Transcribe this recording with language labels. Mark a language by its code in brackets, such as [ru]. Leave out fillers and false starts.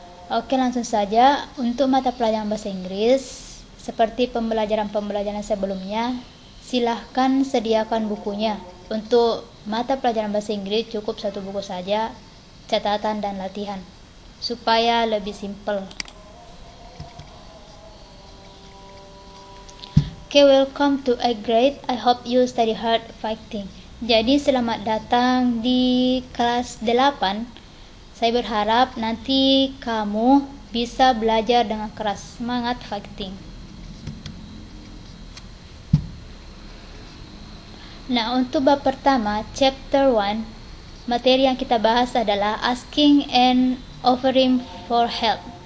[id] Oke, langsung saja untuk mata pelajaran bahasa Inggris seperti pembelajaran sebelumnya, silahkan sediakan bukunya. Untuk mata pelajaran bahasa Inggris cukup satu buku saja, catatan dan latihan supaya lebih simpel. [en] Okay, welcome to 8th grade. I hope you study hard fighting. [id] Jadi selamat datang di kelas 8. Saya berharap nanti kamu bisa belajar dengan keras, semangat fighting. Nah, untuk bab pertama, chapter 1, materi yang kita bahas adalah [en] asking and offering for help.